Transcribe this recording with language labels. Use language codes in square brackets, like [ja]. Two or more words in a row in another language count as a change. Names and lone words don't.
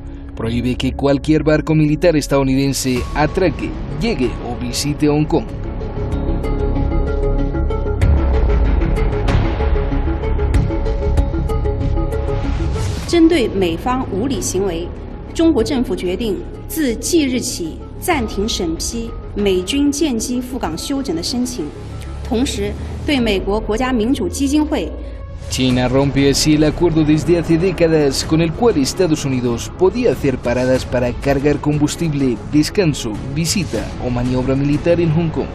[es] Prohíbe que cualquier barco militar estadounidense atraque, llegue o visite Hong Kong. [zh] 针对美方无理行为，中国政府决定自即日起暂停审批美军舰机赴港休整的申请，同时对美国国家民主基金会。 [es] China rompe así el acuerdo desde hace décadas con el cual Estados Unidos podía hacer paradas para cargar combustible, descanso, visita o maniobra militar en Hong Kong.